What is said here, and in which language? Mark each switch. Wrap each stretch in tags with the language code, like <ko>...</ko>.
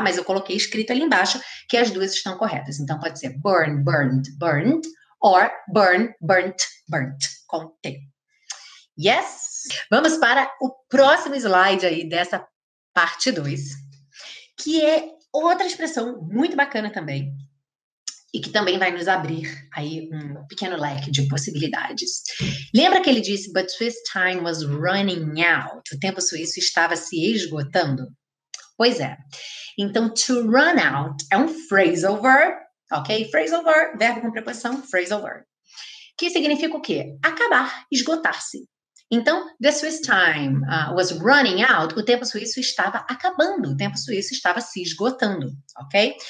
<pt>Mas eu coloquei escrito ali embaixo que as duas estão corretas. Então pode ser</pt> <en>burn, burned, burned, or burn, burnt, burnt,</en> <pt>com T.</pt> <en>Yes?</en> <pt>Vamos para o próximo slide aí dessa parte 2, que é outra expressão muito bacana também, e que também vai nos abrir aí um pequeno leque de possibilidades. Lembra que ele disse,</pt> <en>but Swiss time was running out?</en> <pt>O tempo suíço estava se esgotando? Pois é. Então,</pt> <en>to run out</en> <pt>é um phrasal verb, ok? Phrasal verb, verbo com preposição, phrasal verb. Que significa o quê? Acabar, esgotar-se. Então,</pt> <en>the Swiss time was running out,</en> <pt>o tempo suíço estava acabando, o tempo suíço estava se esgotando, ok?</pt>